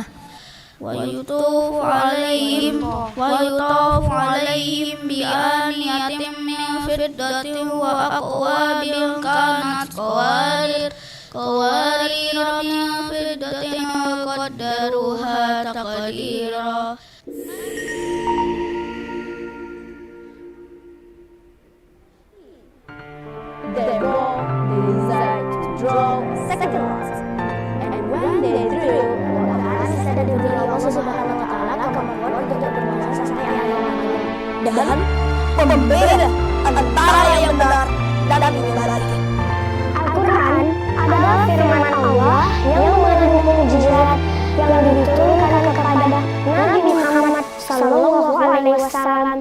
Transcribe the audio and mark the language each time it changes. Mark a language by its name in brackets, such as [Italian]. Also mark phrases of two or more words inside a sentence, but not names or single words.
[Arabic] ويطاف عليهم بآنية من فضة وأكواب كانت قوارير من فضة قدروها تقديرا. [English] They decided to draw second last. And when they drew, [Arabic] الله سبحانه وتعالى [Indonesian] akan membuat untuk bermasa sampai akhir dan pembeda antara yang benar dan yang dibalik. Al-Quran adalah firman Allah yang mengandung mukjizat yang diturunkan kepada Nabi Muhammad [Arabic] صلى الله عليه وسلم.